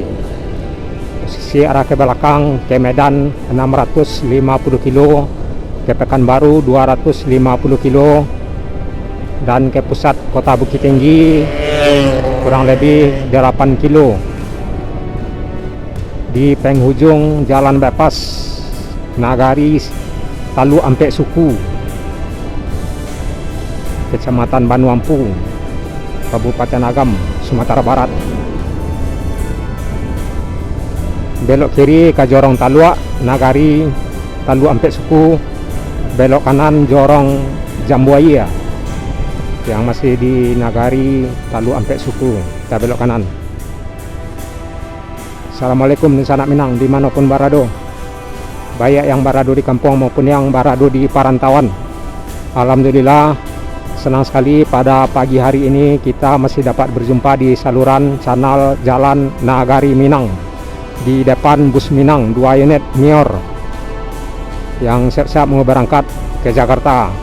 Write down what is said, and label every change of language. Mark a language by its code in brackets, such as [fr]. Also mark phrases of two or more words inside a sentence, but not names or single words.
[id] Posisi arah ke belakang ke Medan 650 kilo, ke Pekanbaru 250 kilo, dan ke pusat Kota Bukit Tinggi kurang lebih 8 kilo. Di penghujung jalan bypass Nagari Talu Ampek Suku, Kecamatan Banuampu, Kabupaten Agam, Sumatera Barat. Belok kiri ke Jorong Talua Nagari Talu Ampek Suku, belok kanan Jorong Jambuaya yang masih di Nagari Talu Ampek Suku. Kita belok kanan. Assalamualaikum sanak Minang dimanapun berada, baik yang berada di kampung maupun yang berada di perantauan. Alhamdulillah, senang sekali pada pagi hari ini kita masih dapat berjumpa di saluran channel Jalan Nagari Minang. Di depan bus Minang 2 unit Mior yang siap-siap mau berangkat ke Jakarta.